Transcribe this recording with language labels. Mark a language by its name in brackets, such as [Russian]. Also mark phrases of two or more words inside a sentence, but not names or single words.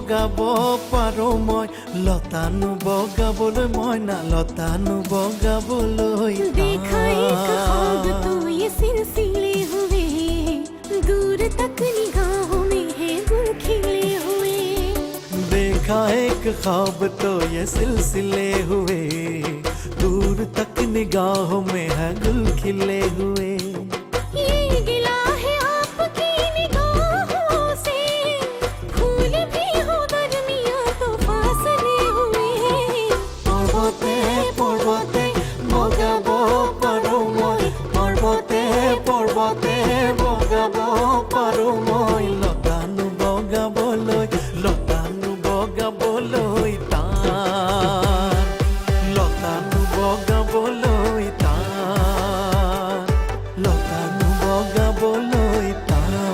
[Assamese] বগাব পাৰো মই লতানো বগাবলৈ মইনা লতানো বগাবলৈ [Hindi] देखा एक ख्वाब तो ये सिलसिले हुए दूर तक निगाहों में है गुल खिले हुए देखा एक ख्वाब तो ये सिलसिले हुए दूर तक निगाहों में है गुल खिले हुए ये गिला है आपकी निगाहों से फूल भी हो दरमियां तो फासले हुए [Assamese] পৰ্বতে পৰ্বতে বগাব পাৰো মই পৰ্বতে পৰ্বতে বগাব পাৰো মই লতানো বগাবলৈ টান লতানো বগাবলৈ টান লতানো বগাবলৈ টান